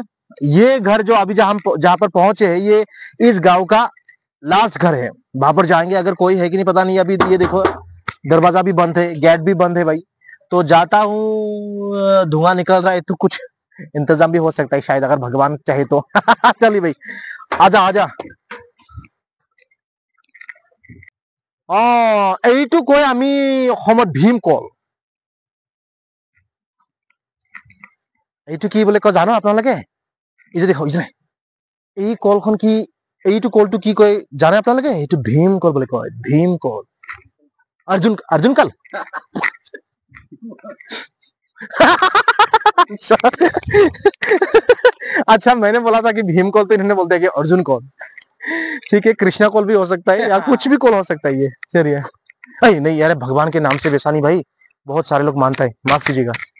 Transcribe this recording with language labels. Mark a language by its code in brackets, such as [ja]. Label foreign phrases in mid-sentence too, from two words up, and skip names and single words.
[hi] ये घर जो अभी जहां पर पहुंचे हैं, ये इस गांव का लास्ट घर है। वहां पर जाएंगे, अगर कोई है कि नहीं पता नहीं। अभी ये देखो, दरवाजा भी बंद है, गेट भी बंद है भाई। तो जाता हूँ, धुआं निकल रहा है, तो कुछ इंतजाम भी हो सकता है शायद, अगर भगवान चाहे तो। चलिए भाई, आजा आजा। [as] এইটো কয় আমি অসমত ভীমকল। এইটো কি বুলি কয় জানো আপোনালোকে? এই যে দেখো, এই কলখন কি, এইটো কলটো কি কয় জানে আপোনালোকে? এইটো ভীমকল বুলি কয়, ভীমকল। [hi] अर्जुन अर्जुन कल। अच्छा, मैंने बोला था कि भीम कॉल, तो इन्होंने बोलते हैं कि अर्जुन कॉल। ठीक है, कृष्णा कॉल भी हो सकता है या कुछ भी कॉल हो सकता है ये। चलिए, नहीं नहीं यार, भगवान के नाम से वैसा नहीं भाई, बहुत सारे लोग मानता है, माफ कीजिएगा।